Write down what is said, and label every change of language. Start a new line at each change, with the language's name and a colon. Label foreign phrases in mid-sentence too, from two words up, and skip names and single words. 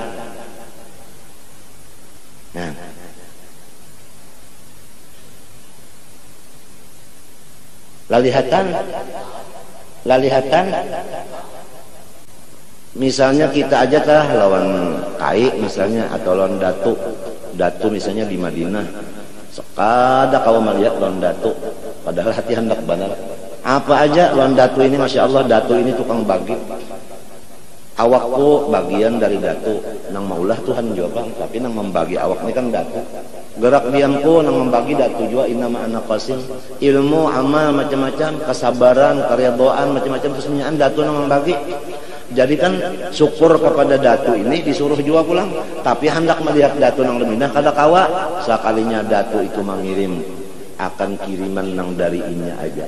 Banjar: Nah, lalihatan misalnya kita aja lah lawan kai misalnya, atau lawan datu misalnya di Madinah, sekada kau melihat lawan datu, padahal hati hendak benar apa aja lawan datu ini.
Arabic: ما شاء الله,
Banjar: datu ini tukang bagi, awakku bagian dari datu, nang maulah Tuhan juga, tapi nang membagi awak ini kan datu. Gerak diamku nang membagi datu juga,
Arabic: إنما أنا قاسم,
Banjar: ilmu, amal, macam-macam, kesabaran, keridhaan, macam-macam, kesemuanya datu nang membagi. Jadi kan syukur kepada datu ini disuruh juga pulang, tapi hendak melihat datu nang leminah kada kawa. Sekalinya datu itu mengirim akan kiriman nang dari inya aja.